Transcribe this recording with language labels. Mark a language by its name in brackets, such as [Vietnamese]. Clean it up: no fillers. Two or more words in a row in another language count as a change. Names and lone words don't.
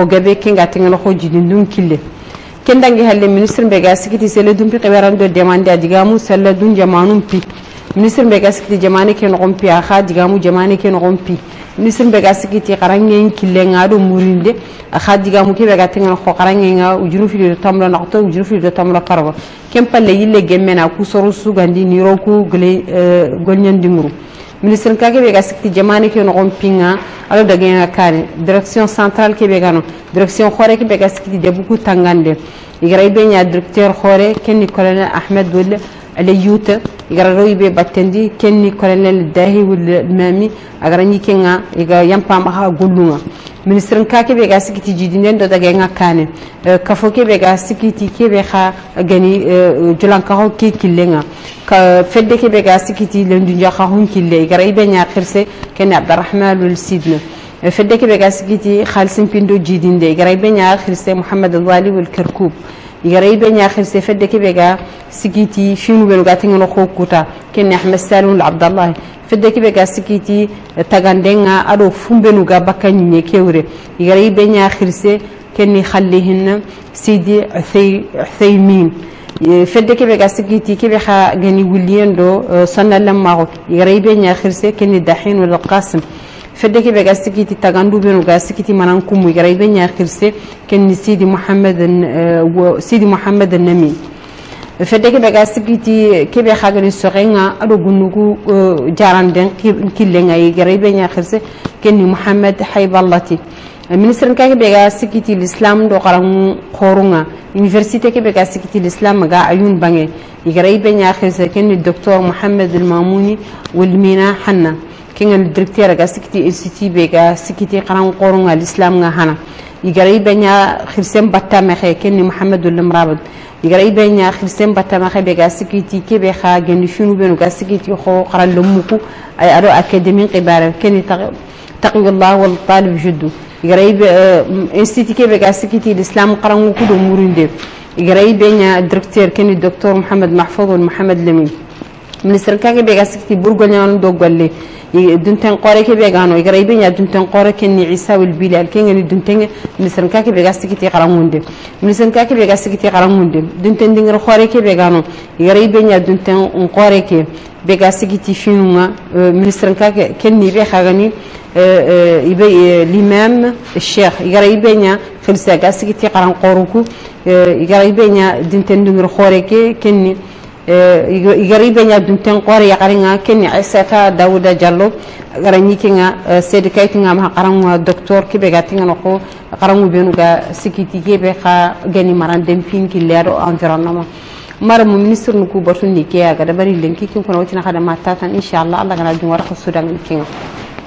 [Soninke] gabe kenga tingono ko jidin kille kendangi halle ministre mbega sikiti sele dumpi qibarando demande adigamu sella dun jamanum pi ministre mbega sikiti jamane ken rompi akha digamu jamane ken rompi ministre mbega sikiti qarangen killenga do murinde akha digamu ke bega tenga ko qarangenga ujuru fi do tamla naqto ujuru fi do tamla parwa kempalle yille gemmena ku soru sugandi ni roku golnyandi muru ministre kage bega sikiti jamane ken rompinga alo dagenga kane [French] direction centrale [Soninke] ke bega no direction khore ke bega sikiti debuku tangande igray benya directeur khore kenni colonel ahmed wal aliyuta igray be battendi kenni colonel dahi wal mami agarani kenga iga yampa ma gollunga ministre kake bega sikiti jidinen do dagenga kane kafo ke bega sikiti ke be kha gani julanka ho ke killenga ka fedde ke bega sikiti lendu njaxa hon kille igray benya khirse kenni abdurrahman wal sidna fedde ke bega sikiti khalsim pindo jidinde igray benya khirse muhammad alwali wal karkub igray benya khirse fedde ke bega sikiti finu benu gatinga no khokuta kenni ahmed salim abdallah fedde ke bega sikiti tagandenga ado fumbenu ga bakanye kewre igray benya khirse kenni khallihin sidi uthaymin fedde ke bega sikiti ke be kha gani wuliendo sannalam mako igray benya khirse kenni dahin wal qasim fedde ke bega sikiti tagandu benu ga sikiti manan kumu igray benya khirse kenni sidi muhammad an-nami fedde ke bega sikiti ke be khagani sorenga ado gunugu jaranden killenga igray benya khirse kenni muhammad hayballati ministre ka ke bega sikiti l'islam do qaram khorunga université ke bega sikiti l'islam ga ayun bange igray benya khirse kenni docteur muhammad al-mamouni wal mina hanna kengal directeur ga sikiti institut bega sikiti qaram khorunga l'islam nga hana igray benya khirsem batta me khe kenni muhammad al-mrabad igray benya khirsem batta me khe bega sikiti ke be kha genu finu benu ga sikiti kho qaral lumuku ay ado académie qibara kenni taqiyullah wal talib jiddu igray institut ke bega sikiti l'islam qaram ko do murinde igray benya directeur kenni docteur muhammad mahfouz wal muhammad lamin ministre kake be ga sikti burgonyan do golle dunten qore ke be gano igara ibenya dunten qore ken ni isa wal bilal ken ni dunten ministre kake be ga sikti qarangunde ministre kake be ga sikti qarangunde dunten dingir qore ke be gano igara ibenya dunten qore ke be ga sikti finunga ministre kake ken ni be khagani ibe l'imam الشيخ igara ibenya khilsa ga sikti qaran qoruku igara ibenya dunten dingir qore ke ken ni igaribe nya dunten qore ya qaringa ken Aisata Dawuda Diallo garani kinga sedi kaytinga ma qaranwa docteur kibe gatinga no ko qarangu benu ga sikiti kebe kha gani marandem fin ki lero environnement mara mu ministre nu ku batun ni ke aga da bari lenki kin kono wacina kada matatan [Arabic] inshallah Allah [Soninke] gana jun wara ko sudan kinga